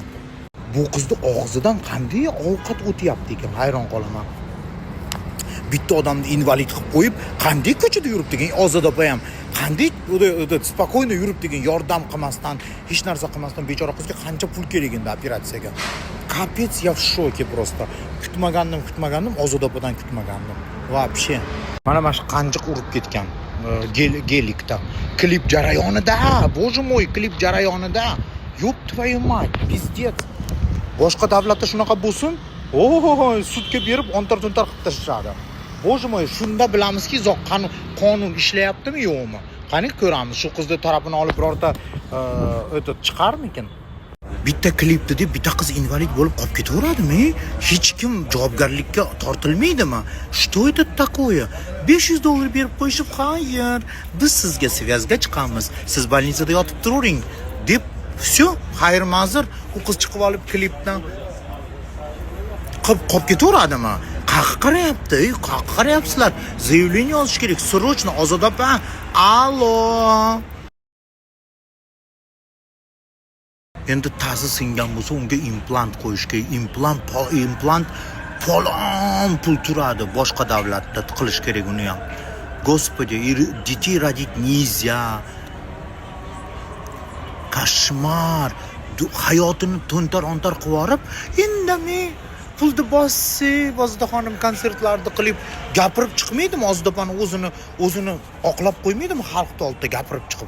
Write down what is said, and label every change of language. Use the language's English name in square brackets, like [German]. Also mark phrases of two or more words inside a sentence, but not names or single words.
[Uzbek] Bu qizni og'zidan qanday ovqat o'tyapti ekan, hayron qolaman. Bitta odamni invalid qilib qo'yib, qanday ko'chada yurib degan, Ozodopa ham qanday spokойно yurib degan, yordam qilmasdan, hech narsa qilmasdan bechora qizga qancha pul kerak endi operatsiyaga. [Russian] Kapets, я в шоке просто. [Uzbek] Kutmagandim, Ozodopadan kutmagandim. [Russian] Вообще. [Uzbek] Mana shu qanjiq urib ketgan Gelikda. Klip jarayonida, [Russian] боже мой, [Uzbek] klip jarayonida. Yo'q, [Russian] твою мать, пиздец. [Uzbek] Boshqa davlatda shunaqa bo'lsin, sudga berib ontar-tuntar qilib tashladi. [Russian] Bоже мой, [Uzbek] shunda bilamizki, qonun ishlayaptimi, yo'qmi? Qani ko'ramiz, shu qizni tarafini olib birorta chiqarmikin? Bitta klipda deb bitta qiz invalid bo'lib qolib ketaveradimi? Hech kim javobgarlikka tortilmaydimi? [Russian] Что это такое? [Uzbek] $500 berib qo'yishib, "Hayır, biz sizga связga chiqamiz. Siz больницада yotib turing" deb, "Всё, xayr ma'zur", u qiz chiqib olib klipdan qolib ketaveradimi? Qarayapsizlar. Заявление yozish kerak. [Russian] Срочно Ozodopa. Allo. [Uzbek] Endi ta'zi singan bo'lsa, unga implant qo'yish kerak. Implant falon pul turadi. Boshqa davlatda qilish kerak uni ham. [Russian] Господи, детей родить нельзя. [Uzbek] Koshmar. Hayotini to'ntar-ontar qilib yorib, indamay pulni bosda xonim konsertlarda qilib gapirib chiqmaydimi? Ozdopani o'zini oqlab qo'ymaydimi xalqning oldida gapirib chiqib?